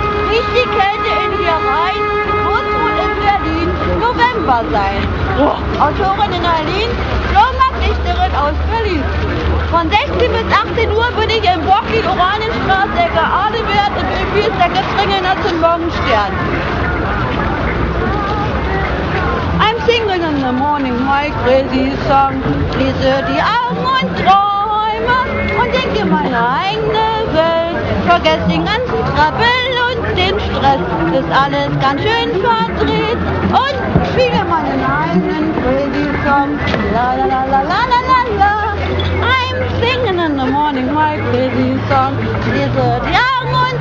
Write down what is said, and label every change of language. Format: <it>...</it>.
<de>Riecht die Kälte in dir rein, muss wohl in Berlin November sein. Autorin in Berlin, Flohmarktdichterin aus Berlin. Von 16 bis 18 Uhr bin ich im Bocki, Oranienstraße, Ecke Adewert, im Ölbiersäcke Springen zum Morgenstern.</de> <en>I'm singing in the morning my crazy song.</en> <de>Schließe die Augen und träume und denke meine eigene Welt. Vergesse den ganzen Trouble und den Stress. Ist alles ganz schön verdreht und spiele meinen eigenen</de> <en>crazy song. La la la la la la la la. I'm singing in the morning my crazy song.</en> <de>Schließe die Augen und</de>